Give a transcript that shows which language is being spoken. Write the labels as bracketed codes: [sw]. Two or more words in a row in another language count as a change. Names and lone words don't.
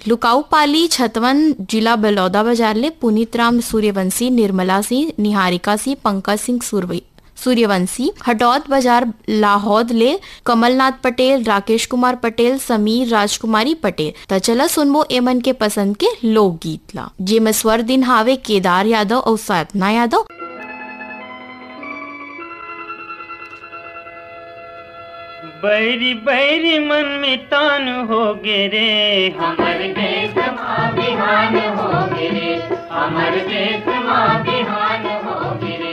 [hne] लुकाऊ पाली छतवन जिला बलौदा बाजार ले पुनीत राम सूर्यवंशी, निर्मला सिंह, निहारिका सिंह, पंकज सिंह सूर्यवंशी। हटौद बाजार लाहौद ले कमलनाथ पटेल, राकेश कुमार पटेल, समीर राजकुमारी पटेल। त चला सुनबो एमन के पसंद के लोकगीत ला जे में स्वर दिन हावे केदार यादव और साधना यादव। बैरी बैरी मन में तान हो गे रे, हमर देश मां बिहान हो गे रे, हमर देश मां बिहान हो गे रे।